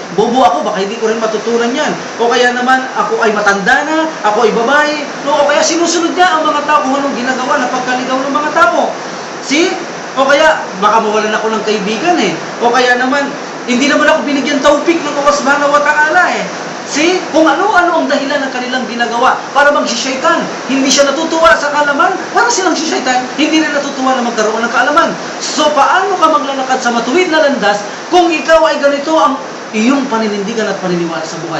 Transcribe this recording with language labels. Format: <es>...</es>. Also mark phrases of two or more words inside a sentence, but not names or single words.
<tl>Bobo ako, baka hindi ko rin matutunan yan. O kaya naman, ako ay matanda na, ako ay babae. No, o kaya sinusunod niya ang mga tao kung anong ginagawa na pagkaligaw ng mga tao. See? O kaya, baka mawalan ako ng kaibigan eh. O kaya naman, hindi naman ako binigyan taupik ng Allah</tl> <ar>سبحانه وتعالى</ar> <tl>eh. See? Kung ano-ano ang dahilan ng kanilang ginagawa para magsishaitan. Hindi siya natutuwa sa kaalaman, para silang sishaitan, hindi rin natutuwa na magkaroon ng kaalaman. So, paano ka maglalakad sa matuwid na landas kung ikaw ay ganito ang iyong paninindigan at paniniwala sa buhay?</tl>